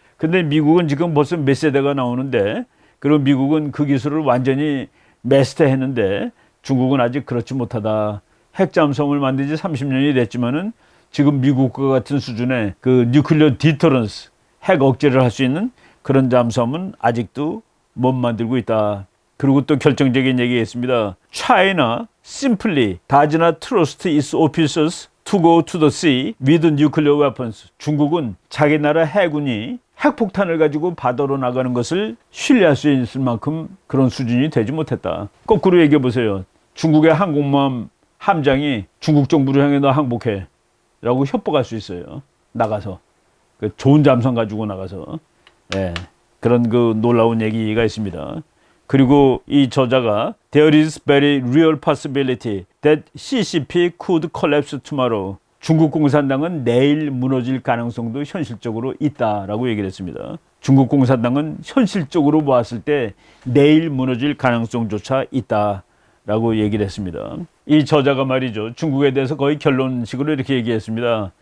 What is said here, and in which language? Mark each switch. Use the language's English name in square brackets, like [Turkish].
[Korean] 근데 미국은 지금 벌써 몇 세대가 나오는데 그리고 미국은 그 기술을 완전히 마스터했는데 중국은 아직 그렇지 못하다. 핵잠수함을 만든 지 30년이 됐지만은 지금 미국과 같은 수준의 그 뉴클리어 디터런스, 핵 억제를 할 수 있는 그런 잠수함은 아직도 못 만들고 있다. 그리고 또 결정적인 얘기가 있습니다. [English] China simply does not trust its officers to go to the sea with nuclear weapons. [Korean] 중국은 자기 나라 해군이 핵폭탄을 가지고 바다로 나가는 것을 신뢰할 수 있을 만큼 그런 수준이 되지 못했다. 거꾸로 얘기해 보세요. 중국의 항공모함 함장이 중국 정부를 향해 너 항복해 라고 협박할 수 있어요. 나가서 그 좋은 잠수함 가지고 나가서 예, 그런 그 놀라운 얘기가 있습니다. 그리고 이 저자가 [English] There is very real possibility that CCP could collapse tomorrow. [Korean] 중국 공산당은 내일 무너질 가능성도 현실적으로 있다라고 얘기를 했습니다. 중국 공산당은 현실적으로 보았을 때 내일 무너질 가능성조차 있다라고 얘기를 했습니다. 이 저자가 말이죠. 중국에 대해서 거의 결론식으로 이렇게 얘기했습니다.